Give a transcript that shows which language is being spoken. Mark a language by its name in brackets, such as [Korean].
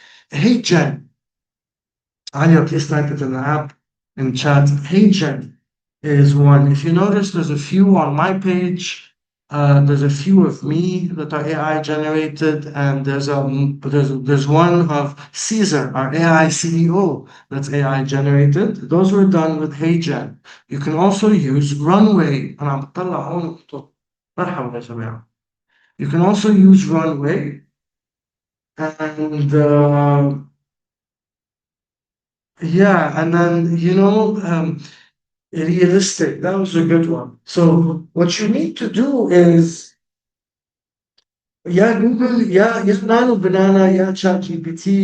[English] Hey Jen, Anya, please type it in the app in chat. Hey Jen is one. If you notice, there's a few on my page. There's a few of me that are AI generated, and there's one of Caesar, our AI CEO, that's AI generated. Those were done with HeyGen. You can also use Runway. [Arabic] أنا عم بطلع هون مرحبا يا جماعة. [English] You can also use Runway, and yeah, and then realistic. That was a good one. So what you need to do is, yeah, Google, yeah, Nano Banana, yeah, ChatGPT.